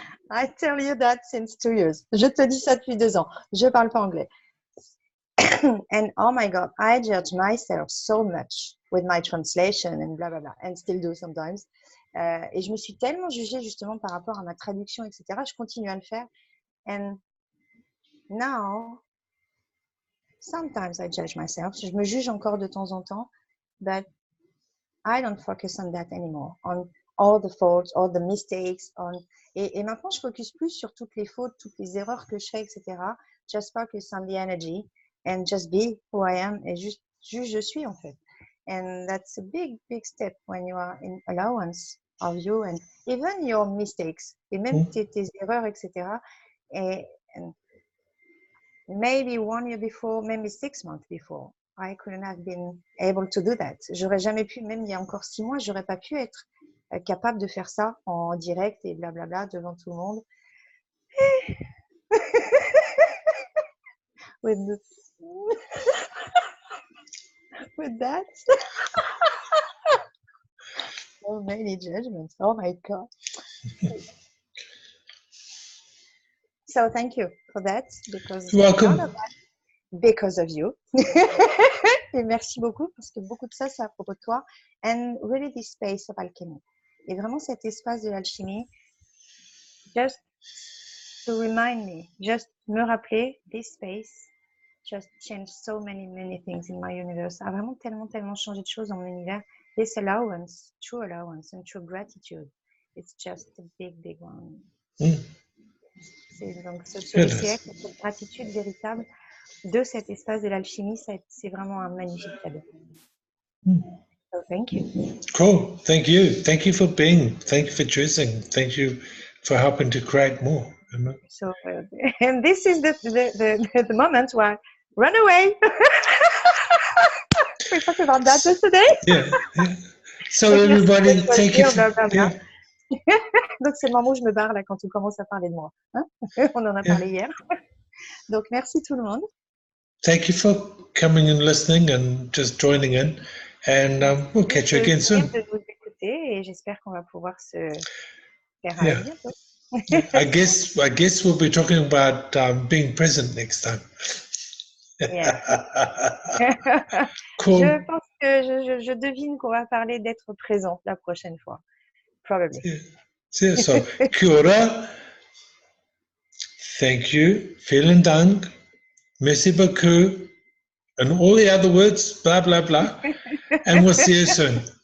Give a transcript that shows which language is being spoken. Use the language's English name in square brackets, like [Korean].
[English] I tell you that since 2 years. [French] Je te dis ça depuis 2 ans. Je parle pas anglais. [English] And oh my God, I judge myself so much with my translation and blah, blah, blah, and still do sometimes. [French] Et je me suis tellement jugée justement par rapport à ma traduction, etc. Je continue à le faire. [English] And now, sometimes I judge myself. [French] Je me juge encore de temps en temps, [English] but I don't focus on that anymore, on all the faults, all the mistakes. [French] Et maintenant, je focus plus sur toutes les fautes, toutes les erreurs que je fais, etc. [English] Just focus on the energy and just be who I am [French] et juste je suis en fait. [English] And that's a big, big step when you are in allowance of you and even your mistakes [French] et même tes erreurs, etc. [English] And maybe 1 year before, maybe 6 months before, I couldn't have been able to do that. [French] J'aurais jamais pu, même il y a encore 6 mois, j'aurais pas pu être capable de faire ça en direct et blablabla devant tout le monde. [English] With that. So many judgments. Oh my God. So thank you for that because you're welcome. none of that because of you. [French] Et merci beaucoup parce que beaucoup de ça, c'est à propos de toi. [English] And really this space of alchemy. [French] Et vraiment cet espace de l'alchimie, [English] just to remind me, [French] just me rappeler, [English] this space just changed so many, many things in my universe. [French] A vraiment tellement, tellement changé de choses dans mon univers. [English] This allowance, true allowance and true gratitude, it's just a big, big one. [French] C'est donc ce siècle, cette gratitude véritable de cet espace de l'alchimie, c'est vraiment un magnifique cadeau. [English] So thank you. Cool. Thank you. Thank you for being. Thank you for choosing. Thank you for helping to create more. So, and this is the moment where run away. We talk about that today. Yeah. So everybody, thank you. Yeah. [French] Donc c'est le moment où je me barre là quand on commence à parler de moi. Hein? On en a parlé hier. Donc merci tout le monde. [English] Thank you for coming and listening and just joining in. And we'll catch you again soon. [French] De vous écouter et j'espère qu'on va pouvoir se faire à bientôt. [English] I guess we'll be talking about being present next time. Yeah. Cool. [French] Je pense que je devine qu'on va parler d'être présent la prochaine fois. [English] Probably. Yeah. So, [Māori] kia ora. [English] Thank you. [German] Vielen Dank. [French] Merci beaucoup. [English] And all the other words, blah, blah, blah. And we'll see you soon.